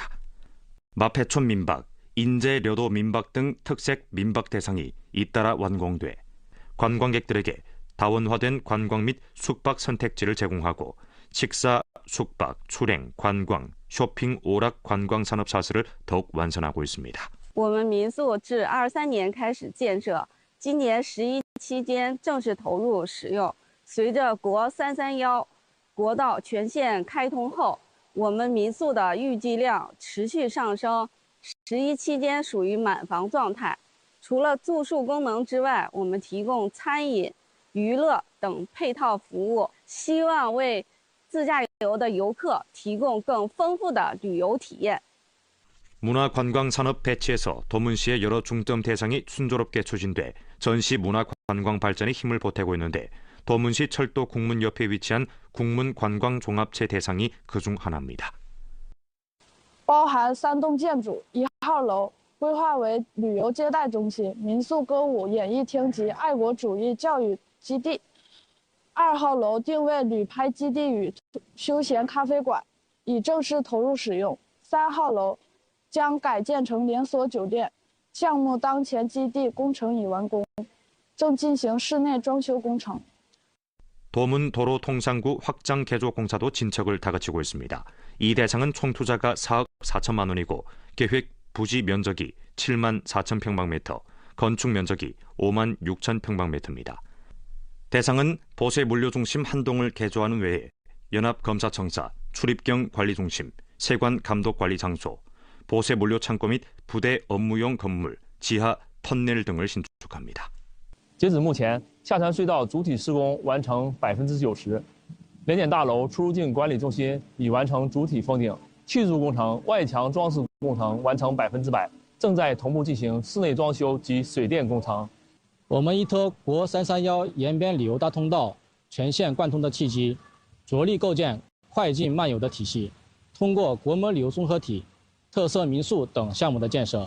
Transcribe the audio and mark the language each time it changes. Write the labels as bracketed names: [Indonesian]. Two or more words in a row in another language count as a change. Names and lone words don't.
[Korean] 마패촌 민박, 인제려도 민박 등 특색 민박 대상이 잇따라 완공돼 관광객들에게 다원화된 관광 및 숙박 선택지를 제공하고 식사, 숙박, 출행, 관광, 쇼핑, 오락 관광 산업 사슬을 더욱 완성하고 있습니다. [Chinese] 我们民宿自23年开始建设，今年11期间正式投入使用。随着国331国道全线开通后，我们民宿的预计量持续上升。 11期间属于满房状态，除了住宿功能之外，我们提供餐饮、娱乐等配套服务，希望为自驾游的游客提供更丰富的旅游体验。 [Korean] 문화관광산업 배치에서 도문시의 여러 중점 대상이 순조롭게 추진돼 전시 문화관광 발전에 힘을 보태고 있는데 도문시 철도 국문 옆에 위치한 국문관광종합체 대상이 그중 하나입니다. [Chinese] 包含3栋建筑，1号楼规划为旅游接待中心、民宿、歌舞、演艺厅及爱国主义教育基地；2号楼定位旅拍基地与休闲咖啡馆，已正式投入使用；3号楼将改建成连锁酒店，项目当前基地工程已完工，正进行室内装修工程。 [Korean] 도문 도로 통상구 확장 개조 공사도 진척을 다그치고 있습니다. 이 대상은 총 투자가 4억 4천만 원이고 계획 부지 면적이 7만 4천 평방미터, 건축 면적이 5만 6천 평방미터입니다. 대상은 보세 물류 중심 한 동을 개조하는 외에 연합검사청사, 출입경 관리중심, 세관 감독관리 장소, 보세 물류 창고 및 부대 업무용 건물, 지하 터널 등을 신축합니다. [Chinese] 截止目前，下沉隧道主体施工完成90%，联检大楼出入境管理中心已完成主体封顶，砌筑工程、外墙装饰工程完成100%，正在同步进行室内装修及水电工程。我们依托国331沿边旅游大通道全线贯通的契机，着力构建快进慢游的体系，通过国门旅游综合体、特色民宿等项目的建设。